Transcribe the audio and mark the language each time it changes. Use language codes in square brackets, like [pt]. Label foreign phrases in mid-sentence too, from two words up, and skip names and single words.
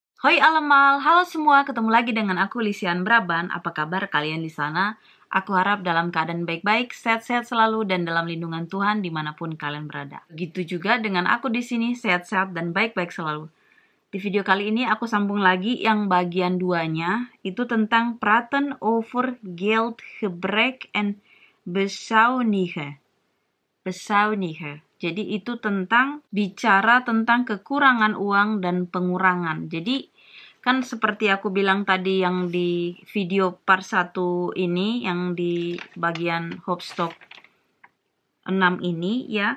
[id] Hoi Alamal, halo semua, ketemu lagi dengan aku Lisian Braban. Apa kabar kalian di sana? Aku harap dalam keadaan baik-baik, sehat-sehat selalu dan dalam lindungan Tuhan dimanapun kalian berada. Begitu juga dengan aku di sini, sehat-sehat dan baik-baik selalu. Di video kali ini aku sambung lagi yang bagian 2-nya, itu tentang [nl] praten over geld, gebrek en bezuinigen. [id] Jadi itu tentang bicara tentang kekurangan uang dan pengurangan. Jadi kan seperti aku bilang tadi yang di video part 1 ini, yang di bagian Hopstock 6 ini ya.